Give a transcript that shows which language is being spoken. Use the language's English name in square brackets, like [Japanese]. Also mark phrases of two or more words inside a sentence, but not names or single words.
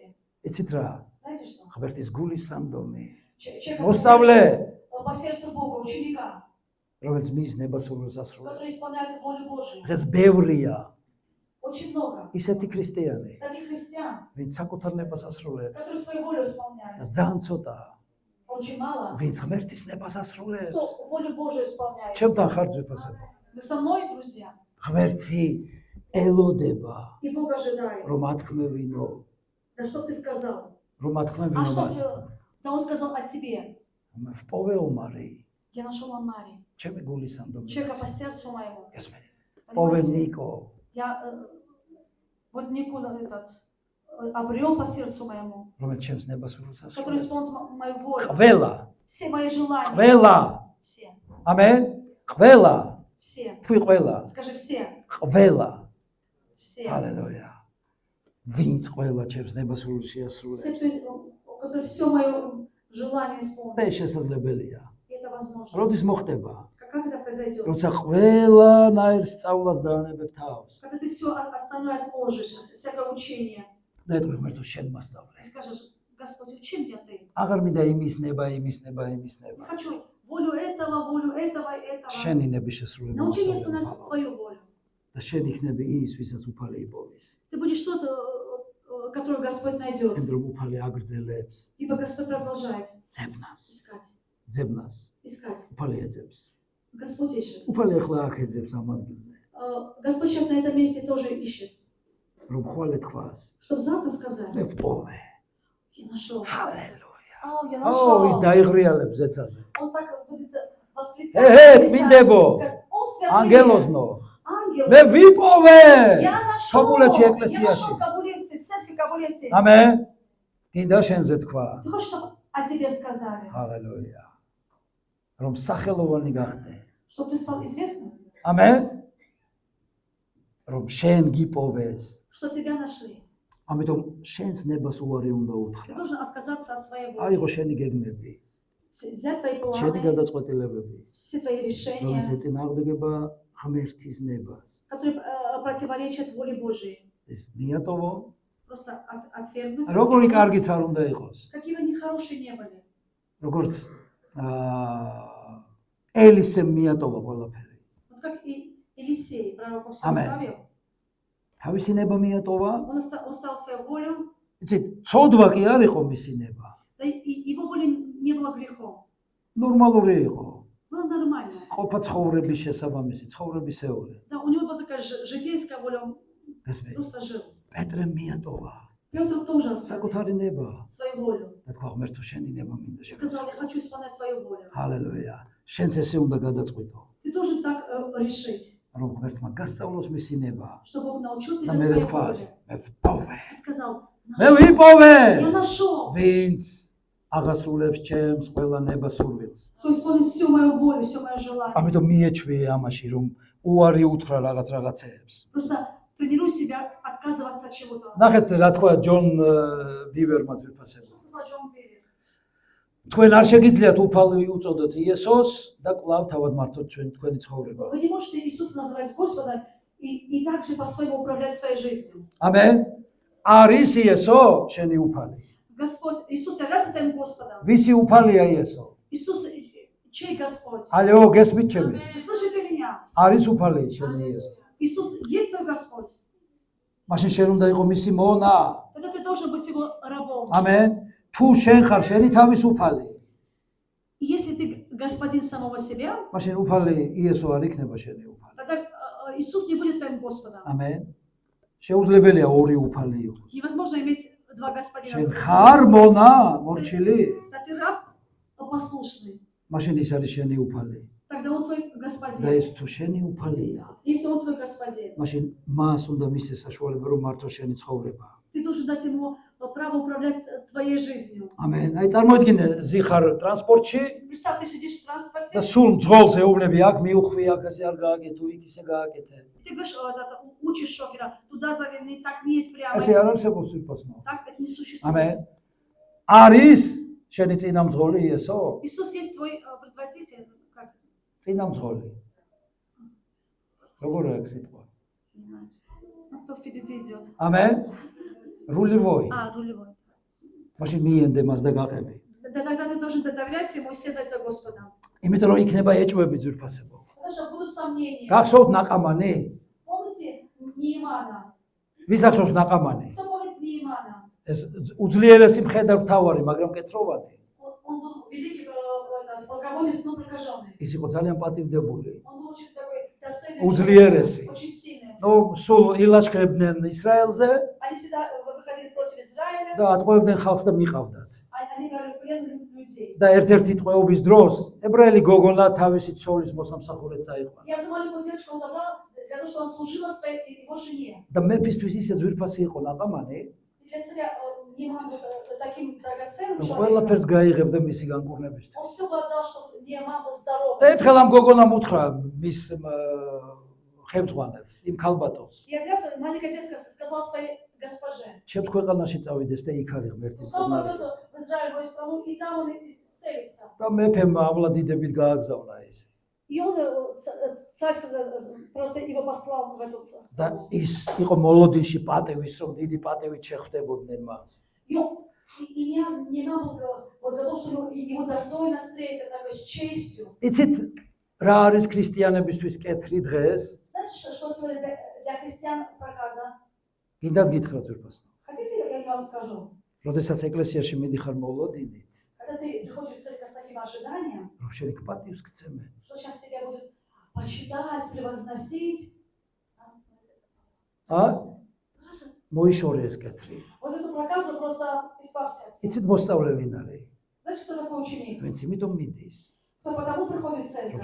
[Georgian] იცით რა? [Russian] Знаете что? [Georgian] ღმერთის გულის სანდომი. [Russian] Человек [Georgian] მოსწავლე, [Russian] по сердцу Бога, ученика, [Georgian] რომელიც მის ნებასურველს ასრულებს. [Russian] который исполняет волю Божию. [Georgian] დღეს ბევრია [Russian] Очень много. [Georgian] ისეთი ქრისტიანი, [Russian] Таких христиан, [Georgian] ვინც საკუთარ ნებას ასრულებს [Russian] которые свою волю [Georgian] და [Russian] исполняют. [Georgian] ძალიან ცოტაა, [Russian] Очень мало. [Georgian] ვინც ღმერთის ნებას ასრულებს. [Russian] Кто волю Божию исполняет. [Georgian] ჩემთან ხარ ძვირფასება. [Russian] Вы со мной, друзья? [Georgian] ღმერთი ელოდება, [Russian] И Бог ожидает. [Georgian] რომ ათქმევინო, [Russian] Да что ты сказал? [Georgian] რომ [Russian] А [Georgian] ათქმევინო [Russian] что [Georgian] მას. [Russian] да он сказал о тебе. [Georgian] ვპოვე ომარი, [Russian] Я нашел Амари. [Georgian] ჩემი გულის სანდომი. [Russian] Человека по сердцу моему. [Georgian] გესმენთ? პოვე [Russian] Понимаете? [Georgian] ნიკო, [Russian] Я вот Никола этот обрел по сердцу моему, [Georgian] რომელიც ჩემს ნებასურველს [Russian] который [Georgian] ასრულებს. [Russian] исполнит мою волю. [Georgian] ყველა, [Russian] Все мои желания. [Georgian] ყველა, [Russian] Все. [Georgian] ამენ? ყველა, [Russian] Все. [Georgian] თქვი ყველა, [Russian] Скажи все. [Georgian] ყველა. [Russian] Все. [Georgian] ჰალელუია. ვინც ყველა ჩემს ნებასურველს [Russian] Все, [Georgian] შეასრულებს. [Russian] у которых все мое желание [Georgian] და [Russian] исполнит. [Georgian] ეს შესაძლებელია. [Russian] И это возможно. [Georgian] როდის მოხდება? [Russian] Как это произойдет? [Georgian] როცა ყველა ნაირ სწავლას დაანებებ თავს. [Russian] Когда ты все остальное отложишь, всякое учение. [Georgian] და ეტყვი ღმერთო შენ მასწავლე. [Russian] Ты скажешь, Господи, учи меня ты. [Georgian] აღარ მინდა იმის ნება, იმის ნება, იმის [Russian] Не [Georgian] ნება. [Russian] хочу волю этого и этого. [Georgian] შენი ნების შესრულება [Russian] Научи меня [Georgian] მასწავლე. [Russian] исполнять твою волю. [Georgian] და შენ იქნები ის, ვისაც უფალი იპოვის. [Russian] Ты будешь тот, который Господь найдет. [Georgian] იმ დრო უფალი აგრძელებს [Russian] Ибо Господь продолжает [Georgian] ძებნას. [Russian] искать. [Georgian] ძებნას. [Russian] Искать. [Georgian] უფალი ეძებს. [Russian] Господь ищет. [Georgian] უფალი ახლა აქ ეძებს ამ ადგილზე. [Russian] Господь сейчас на этом месте тоже ищет. [Georgian] რომ ხვალე თქვას. [Russian] Чтобы завтра сказать, [Georgian] მე ვპოვე. [Russian] я нашел. [Georgian] ჰალელუია. [Russian] Я [Georgian] ის [Russian] нашел. [Georgian] დაიღრიალებს ზეცაზე. [Russian] Он так будет восклицать. [Georgian] წმინდებო. [Russian] Он святый. [Georgian] ანგელოზნო. [Russian] Ангел. [Georgian] მე ვიპოვე. [Russian] Я нашел. Кабулете, Я [Georgian] ეკლესიაში. [Russian] нашел Кабулете, в церкви Кабулете. [Georgian] ამენ. გინდა შენზე თქვა. [Russian] Ты хочешь, чтобы о тебе сказали? [Georgian] ჰალელუია. რომ სახელოვანი გახდე. [Russian] Чтобы ты стал известным? [Georgian] ამენ. რომ შენ გიპოვეს. [Russian] Что тебя нашли? [Georgian] ამიტომ შენს ნებას უარი უნდა [Russian] Ты [Georgian] უთხრა. [Russian] должен отказаться от своей воли. [Georgian] აიღო შენი გეგმები, [Russian] Взять твои [Georgian] შენი [Russian] планы, [Georgian] გადაწყვეტილებები, [Russian] все твои решения, [Georgian] რომელიც ეწინააღმდეგება ღმერთის ნებას. [Russian] которые противоречат воле Божией. [Georgian] ეს მიატოვო, [Russian] Просто отвергнуть. [Georgian] როგორი კარგიც არ უნდა იყოს. [Russian] Какие бы они хорошие не были. [Georgian] როგორც ელისემ მიატოვა ყველაფერი. [Russian] Вот как и Елисей, пророков все Амен. оставил. [Georgian] თავისი ნება მიატოვა, [Russian] Он оставил свою волю, [Georgian] იცით, ცოდვა კი არ იყო მისი ნება. [Russian] да и его воля не было грехом. [Georgian] ნორმალური იყო. [Russian] Было нормально. [Georgian] ყოფა ცხოვრების შესაბამისი, ცხოვრებისეული. [Russian] Да, у него была такая житейская воля, он [Georgian] გესმე? [Russian] просто жил. [Georgian] პეტრემ მიატოვა [Russian] Петр тоже оставил [Georgian] საკუთარი ნება. [Russian] свою волю. [Georgian] და თქვა ღმერთო შენი ნება მინდა [Russian] Сказал, [Georgian] შეგეცვალე. [Russian] я хочу исполнять твою волю. [Georgian] ჰალელუია. შენც ესე უნდა გადაწყვიტო, [Russian] Ты должен так решить, [Georgian] რომ ღმერთმა გასწავლოს მისი ნება [Russian] что Бог научил [Georgian] და [Russian] тебя [Georgian] მე [Russian] твоей [Georgian] თქვას, [Russian] воле. [Georgian] მე ვპოვე. [Russian] Ты сказал, [Georgian] მე [Russian] нашел. [Georgian] ვიპოვე. [Russian] Я нашел. [Georgian] ვინც აღასრულებს ჩემს ყველა ნებასურვილს. [Russian] То есть исполнить всю мою волю, все мое желание. [Georgian] ამიტომ მიეჩვიე ამაში, რომ უარი უთხრა რაღაცეებს. [Russian] Просто тренируй себя отказываться от чего-то. [Georgian] ნახეთ რა თქვა ჯონ ბივერმა ძვირფასებმა. [Russian] Что сказал Джон Бивер? [Georgian] თქვენ არ შეგიძლიათ უფალი უწოდოთ იესოს და კვლავ თავად მართოთ თქვენი ცხოვრება. [Russian] Вы не можете Иисуса называть Господом и также по-своему управлять своей жизнью. [Georgian] ამენ. არის იესო შენი უფალი. [Russian] Господь, Иисус является твоим Господом. [Georgian] ვისი უფალია იესო? [Russian] Иисус, чей Господь? [Georgian] ალეო გესმით ჩემი? [Russian] Вы слышите меня? [Georgian] არის უფალი შენი იესო. [Russian] Иисус есть твой Господь. [Georgian] მაშინ შენ უნდა იყო მისი მონა. [Russian] Тогда ты должен быть его рабом. [Georgian] ამენ. თუ შენ ხარ შენი თავისუფალი. [Russian] Если ты господин самого себя, [Georgian] მაშინ უფალი იესო არ იქნება შენი უფალი. [Russian] тогда Иисус не будет твоим Господом. [Georgian] ამენ. შეუძლებელია ორი უფალი იყოს. [Russian] Невозможно иметь два господина. [Georgian] შენ ხარ მონა, მორჩილი? [Russian] Да ты раб послушный. [Georgian] მაშინ ის არის შენი უფალი. [Russian] Тогда он твой [Georgian] და [Russian] господин. [Georgian] ეს თუ შენი უფალია, [Russian] Если он твой господин, [Georgian] მაშინ მას უნდა მისცეს საშუალება რომ მართო შენი ცხოვრება. [Russian] ты должен дать ему право управлять твоей жизнью. [Georgian] ამენ. აი წარმოიდგინე, ზიხარ ტრანსპორტში [Russian] Представь, ты сидишь в транспорте, [Georgian] და სულ ძღოლს ეუბნები, აქ მიუხვი, აქ ასე არ გააკეთო, იქ ისე გააკეთე. [Russian] ты говоришь, учишь шофера, туда заверни, так не едь прямо. [Georgian] ასე არ არსებობს ვირფასნო. [Russian] Так это не существует. [Georgian] ამენ. არის შენი წინამძღოლი იესო? [Russian] Иисус есть твой предводитель. Как? [Georgian] წინამძღოლი. როგორ აქვს სიტყვა? [Russian] Не знаю. Ну, кто впереди идет? [Georgian] ამენ. რულივოი. [Russian] Рулевой. [Georgian] მაშინ მიენდე მას და გაყევი. [Russian] Да, тогда ты должен доверять ему и следовать за Господом. [Georgian] იმიტომ რომ იქნება ეჭვები ძვირფასებო. [Russian] Потому что будут сомнения. [Georgian] გახსოვთ ნაყამანი? [Russian] Помните Неемана? [Georgian] ვის ახსოვს ნაყამანი? [Russian] Кто помнит Неемана? [Georgian] ეს უძლიერესი მხედართმთავარი, მაგრამ კეთროვანი. [Russian] Он был великий полководец, но прокаженный. [Georgian] ის იყო ძალიან პატივდებული. [Russian] Он был очень такой достойный [Georgian] უძლიერესი. [Russian] человек, очень сильный. [Georgian] ნუ სულ ილაშქრებდნენ ისრაელზე [Russian] Они всегда выходили против Израиля, [Georgian] და ატყვევდნენ ხალხს და მიყავდათ. [Russian] они брали в плен людей. [Georgian] და ერთ-ერთი ტყვეობის დროს ებრაელი გოგონა თავისი ცოლის მოსამსახურედ წაიყვანა. [Russian] И одну маленькую девочку он забрал для того, чтобы она служила своей его жене. [Georgian] და მეფისთვის ისე ძვირფასი იყო ნაყამანი, [Russian] И для царя Нееман был таким драгоценным [Georgian] რომ [Russian] человеком. [Georgian] ყველაფერს გაიღებდა მისი განკურნებისთვის. [Russian] Он все отдал, чтобы Нееман был здоров. [Georgian] და ერთხელ ამ გოგონამ უთხრა მის ხელმძღვანელს, იმ ქალბატონს, [Russian] И отец, маленькая девочка сказала своей госпоже: [Georgian] ჩემს ქვეყანაში წავიდეს და იქ არის ღმერთის [Russian] пускай он [Georgian] კურნალი. [Russian] пойдет в Израиль, в мою страну, и там он исцелится. [Georgian] და მეფემ ამლადიდებით გააგზავნა ის. [Russian] И он, царь, просто его послал в эту [Georgian] და [Russian] страну. [Georgian] ის იყო მოლოდინში პატევის, რომ დიდი პატევით შეხვდებოდნენ მას. [Russian] И Нееман был вот готов, чтобы его достойно встретить, такой с честью. [Georgian] იცით რა არის ქრისტიანებისთვის კეთრი დღეს? [Russian] Знаете, что сегодня для христиан проказа? [Georgian] გინდათ გითხრათ ვერფასნო. [Russian] Хотите, я вам скажу? [Georgian] როდესაც ეკლესიაში მიდიხარ მოლოდინით, [Russian] Когда ты приходишь в церковь с таким ожиданием, [Georgian] რომ შენ იქ პატივს გცემენ. [Russian] что сейчас тебя будут почитать, превозносить, [Georgian] მოიშორე ეს კეთრი. [Russian] вот эту проказу просто избавься. [Georgian] იცით მოსწავლე ვინ არის? [Russian] Знаете, кто такой ученик? [Georgian] ვინც იმიტომ მიდის, [Russian] Кто потому приходит в [Georgian] რომ [Russian] церковь?